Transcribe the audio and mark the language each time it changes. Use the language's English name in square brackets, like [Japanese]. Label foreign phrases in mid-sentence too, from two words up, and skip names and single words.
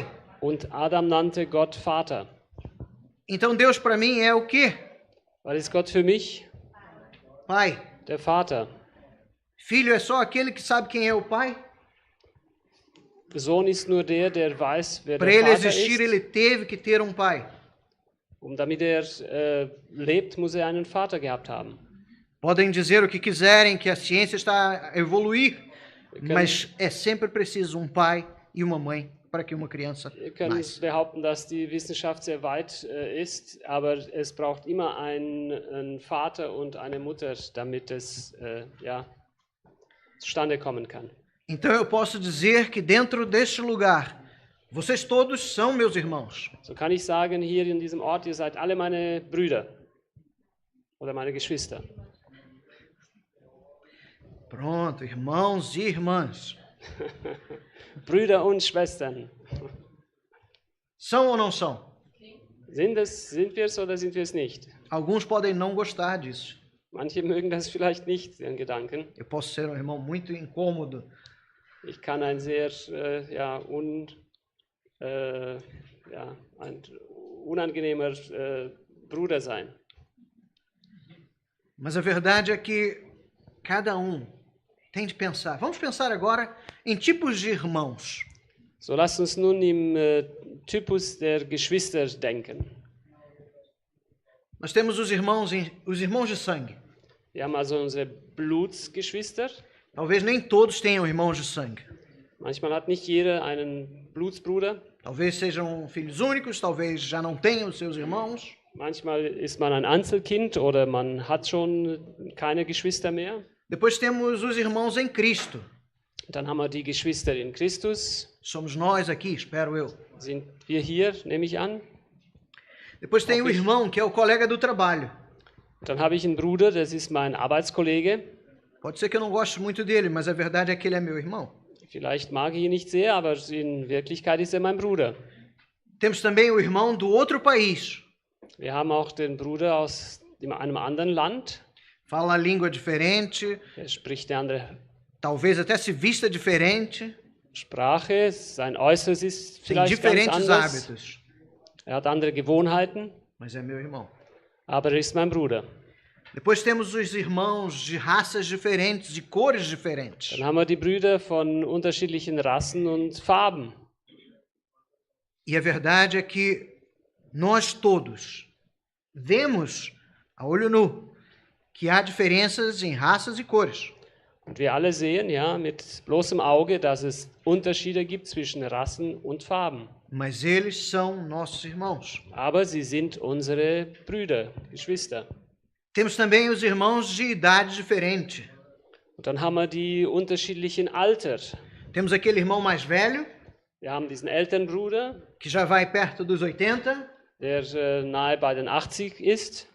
[German] Und Adam nannte Gott Vater. [Portuguese] Então Deus para mim é o quê? [German] Was ist Gott für mich? [Portuguese] Pai. [German] Der Vater. [Portuguese] Filho é só aquele que sabe quem é o Pai? [German] Sohn ist nur der, der weiß, wer [Portuguese] Para [German] der [Portuguese] ele [German] Vater [Portuguese] existir, [German] ist. [Portuguese] ele teve que ter um Pai. [German] Damit lebt, muss einen Vater gehabt haben. [Portuguese] Podem dizer o que quiserem, que a ciência está a evoluir, mas é sempre preciso um pai e uma mãe para que uma criança [German] Wir können [Portuguese] nasça. [German] behaupten, dass die Wissenschaft sehr weit ist, aber es braucht immer einen Vater und eine Mutter, damit es zustande kommen kann. [Portuguese] Então eu posso dizer que dentro deste lugar, vocês todos são meus irmãos. [German] So kann ich sagen, hier in diesem Ort, ihr seid alle meine Brüder oder meine Geschwister. [Portuguese] Pronto, irmãos e irmãs. [German] Brüder und Schwestern. [Portuguese] São ou não são? [German] Sind wir es oder sind wir es nicht? [Portuguese] Alguns podem não gostar disso. [German] Manche mögen das vielleicht nicht, den Gedanken. [Portuguese] Eu posso ser um irmão muito incômodo. [German] Ich kann ein sehr ein unangenehmer Bruder sein. [Portuguese] Mas a verdade é que cada tem de pensar. Vamos pensar agora em tipos de irmãos. [German] So lasst uns nun im Typus der Geschwister denken. [Portuguese] Nós temos os irmãos de sangue. [German] Wir haben also unsere Blutsgeschwister. [Portuguese] Talvez nem todos tenham irmãos de sangue. [German] Manchmal hat nicht jeder einen Blutsbruder. [Portuguese] Talvez sejam filhos únicos, talvez já não tenham seus irmãos. [German] Manchmal ist man ein Einzelkind oder man hat schon keine Geschwister mehr. [Portuguese] Depois temos os irmãos em Cristo. [German] Dann haben wir die Geschwister in Christus. [Portuguese] Somos nós aqui, espero eu. [German] Sind wir hier, nehme ich an. [Portuguese] Depois tem o irmão, que é o colega do trabalho. [German] Dann habe ich einen Bruder, das ist mein Arbeitskollege. [Portuguese] Pode ser que eu não goste muito dele, mas a verdade é que ele é meu irmão. [German] Vielleicht mag ich ihn nicht sehr, aber in Wirklichkeit ist er mein Bruder. [Portuguese] Temos também o irmão do outro país. [German] Wir haben auch den Bruder aus einem anderen Land. [Portuguese] Fala a língua diferente, [German] Er spricht eine andere [Portuguese] talvez até se vista diferente, [German] Sprache, sein Äußeres ist [Portuguese] tem [German] vielleicht ganz [Portuguese] diferentes [German] anders. [Portuguese] hábitos, [German] Hat andere Gewohnheiten, [Portuguese] mas é meu irmão. [German] aber er ist mein Bruder. [Portuguese] Depois temos os irmãos de raças diferentes, de cores diferentes. [German] Dann haben wir die Brüder von unterschiedlichen Rassen und Farben. [Portuguese] E a verdade é que nós todos vemos a olho nu que há diferenças em raças e cores. [German] Und wir alle sehen ja mit bloßem Auge, dass es Unterschiede gibt zwischen Rassen und Farben. [Portuguese] Mas eles são nossos irmãos. [German] Aber sie sind unsere Brüder, Geschwister. [Portuguese] Temos também os irmãos de idade diferente. [German] Und dann haben wir die unterschiedlichen Alter. [Portuguese] Temos aquele irmão mais velho, [German] Wir haben diesen Elternbruder, [Portuguese] que já vai perto dos 80, [German] der nahe bei den 80 ist